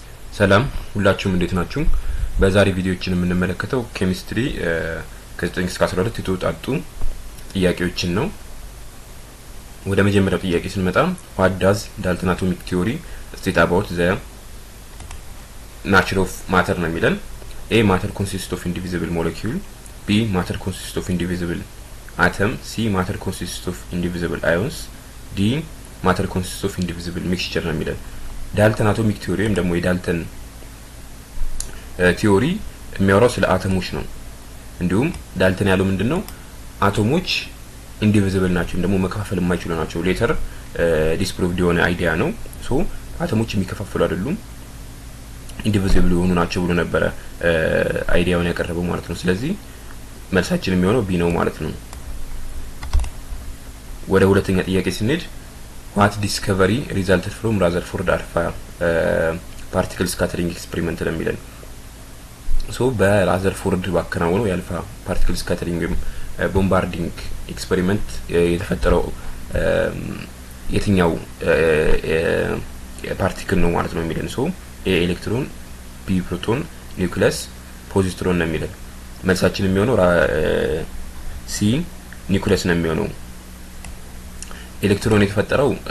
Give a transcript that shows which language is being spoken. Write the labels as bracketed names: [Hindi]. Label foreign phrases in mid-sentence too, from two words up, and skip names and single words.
[Amharic] ሰላም ሁላችሁም እንዴት ናችሁ? በዛሬ ቪዲዮችን የምንመለከተው ኬሚስትሪ ከ9 እስከ 12 የተውጣጡ ጥያቄዎችን ነው። ወደ መጀመሪያው ጥያቄ ስንመጣ [English] what does Dalton atomic theory state about the nature of matter [Amharic] ነው የሚለን። [English] A matter consists of indivisible molecule, B matter consists of indivisible atom, C matter consists of indivisible ions, D matter consists of indivisible mixture [Amharic] ነው የሚለን። ዳልተን አቶሚክ ቲዮሪ ወይም ደግሞ የዳልተን ቲዮሪ የሚያወራው ስለ አተሞች ነው። እንዲሁም ዳልተን ያለው ምንድነው አቶሞች ኢንዲቪዚብል ናቸው ደግሞ መከፋፈል የማይችሉ ናቸው። [English] later disproved [Amharic] የሆነ አይዲያ ነው። ሶ አቶሞች የሚከፋፈሉ አይደሉም ኢንዲቪዚብል የሆኑ ናቸው ብሎ ነበር አይዲያውን ያቀረበው ማለት ነው። ስለዚህ መልሳችን የሚሆነው ቢ ነው ማለት ነው። ወደ ሁለተኛ ጥያቄ ስንሄድ [English] what discovery resulted from Rutherford alpha particle scattering experiment [Amharic] ነው የሚለን። ሶ በራዘርፎርድ ባከናወነው የአልፋ [English] particle scattering bombarding experiment [Amharic] የተፈጠረው የትኛው ፓርቲክል ነው ማለት ነው የሚለን። ሶ ኤ ኤሌክትሮን፣ ቢ ፕሮቶን፣ ኒውክሊየስ፣ ፖዚትሮን ነው የሚለን። መልሳችን የሚሆነው ሲ ኒውክሊየስ ነው የሚሆነው። ኤሌክትሮን የተፈጠረው